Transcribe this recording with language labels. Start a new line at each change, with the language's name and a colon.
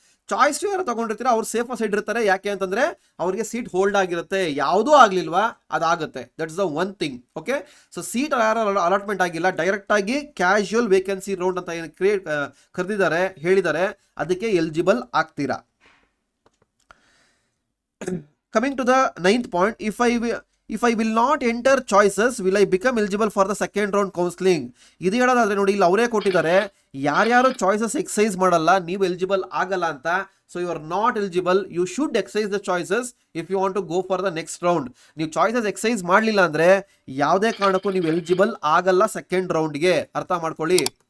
Kannada: Choice ಯಾರು ತಗೊಂಡಿರ್ತೀರ ಅವ್ರು safe side ಇರ್ತಾರೆ. ಯಾಕೆ ಅಂತಂದ್ರೆ ಅವ್ರಿಗೆ ಸೀಟ್ ಹೋಲ್ಡ್ ಆಗಿರುತ್ತೆ. ಯಾವುದೂ ಆಗ್ಲಿಲ್ವಾ ಅದಾಗುತ್ತೆ.
English: That's the one thing.
Kannada: Okay, so seat ಯಾರು ಅಲಾಟ್ಮೆಂಟ್ ಆಗಿಲ್ಲ, ಡೈರೆಕ್ಟ್ ಆಗಿ ಕ್ಯಾಶುಯಲ್ ವೇಕೆನ್ಸಿ ರೌಂಡ್ ಅಂತ ಏನು ಕರೆದಿದ್ದಾರೆ, ಹೇಳಿದ್ದಾರೆ, ಅದಕ್ಕೆ ಎಲಿಜಿಬಲ್ ಆಗ್ತೀರಾ.
English: Coming to the 9th point, if I will not enter choices, will I become eligible for the second round counseling?
Kannada: ಇದು ಹೇಳೋದಾದ್ರೆ ನೋಡಿ, ಇಲ್ಲಿ ಅವರೇ ಕೊಟ್ಟಿದ್ದಾರೆ, ಯಾರ್ಯಾರು ಚಾಯ್ಸಸ್ ಎಕ್ಸೈಸ್ ಮಾಡಲ್ಲ ನೀವು ಎಲಿಜಿಬಲ್ ಆಗಲ್ಲ ಅಂತ.
English: So you are not eligible. You should exercise the choices if you want to go for the next round.
Kannada: ನೀವು ಚಾಯ್ಸಸ್ ಎಕ್ಸೈಸ್ ಮಾಡಲಿಲ್ಲ ಅಂದ್ರೆ ಯಾವುದೇ ಕಾರಣಕ್ಕೂ ನೀವು ಎಲಿಜಿಬಲ್ ಆಗಲ್ಲ ಸೆಕೆಂಡ್ ರೌಂಡ್ಗೆ. ಅರ್ಥ ಮಾಡ್ಕೊಳ್ಳಿ.